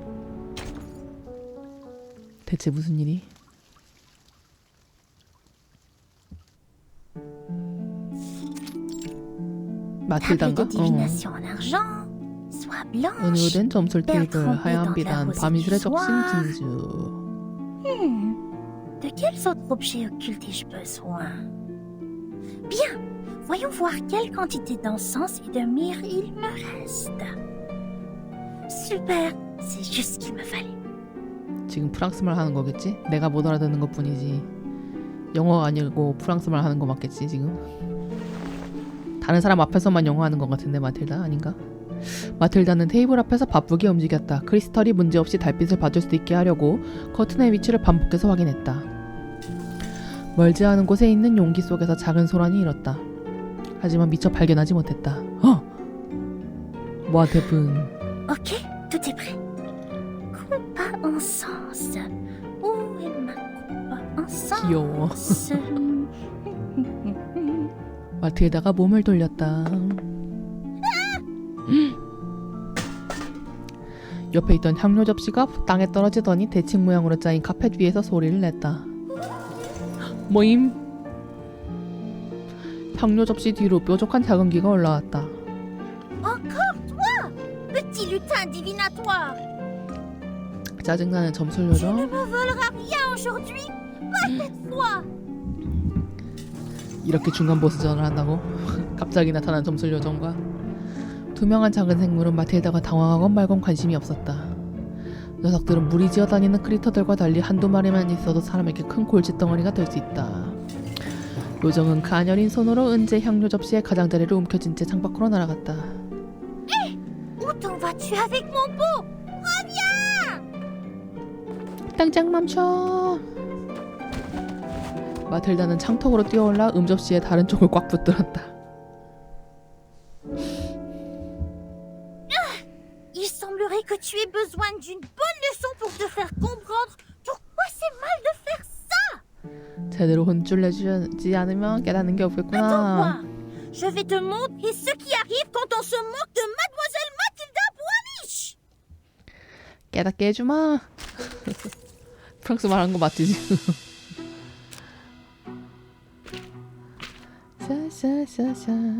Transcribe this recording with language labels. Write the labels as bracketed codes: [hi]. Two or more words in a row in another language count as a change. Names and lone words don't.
[ko] 대체 무슨 일이? 마틸단가? 은유된 점술 테이블, 하얀 비단, 밤이슬의 적신 진주. [fr] De quels autres objets occultes ai-je besoin? Bien, voyons voir quelle quantité d'encens et de myrrhe il me reste. Super, c'est juste ce qu'il me fallait. [ko] 지금 프랑스말 하는 거겠지? 내가 못 알아듣는 것 뿐이지. 영어가 아니고 프랑스말 하는 거 맞겠지 지금? 다른 사람 앞에서만 영어 하는 것 같은데 마틸다 아닌가? 마틸다는 테이블 앞에서 바쁘게 움직였다. 크리스털이 문제없이 달빛을 받을 수 있게 하려고 커튼의 위치를 반복해서 확인했다. 멀지 않은 곳에 있는 용기 속에서 작은 소란이 일었다. 하지만 미처 발견하지 못했다. [en] What happened? [fr] Ok, tout est prêt. Coupe à encens. Où est ma coupe à encens? [ko] 귀여워. 마틸다가 몸을 돌렸다. 옆에 있던 향료 접시가 땅에 떨어지더니 대칭 모양으로 짜인 카펫 위에서 소리를 냈다. 뭐임? 향료 접시 뒤로 뾰족한 작은 귀가 올라왔다. [fr] Encore toi, petit lutin divinatoire. [ko] 짜증나는 점술 [fr] Tu ne [ko] 요정. [fr] me voleras rien aujourd'hui, pas cette fois. [ko] 이렇게 중간 보스전을 한다고? 갑자기 나타난 점술 요정과 투명한 작은 생물은 마틸다가 당황하건 말건 관심이 없었다. 녀석들은 무리지어 다니는 크리터들과 달리 한두 마리만 있어도 사람에게 큰 골칫덩어리가 될 수 있다. 요정은 가녀린 손으로 은재 향료 접시에 가장자리를 움켜쥔 채 창밖으로 날아갔다. [fr] Où t'en vas-tu avec mon pot? [ko] 당장 멈춰! 마틸다는 창턱으로 뛰어올라 음접시의 다른 쪽을 꽉 붙들었다. [fr] Il semblerait que tu aies besoin d'une bonne leçon pour te faire comprendre pourquoi c'est mal de faire ça. [ko] 제대로 혼쭐 내주지 않으면 깨닫는 게 없겠구나. [fr] Attends-moi, je vais te montrer ce qui arrive quand on se moque de Mademoiselle Mathilda Boaniche. [ko] 깨닫게 해주마. 프랑스 말하는 거 맞지 지금? 샤샤샤샤.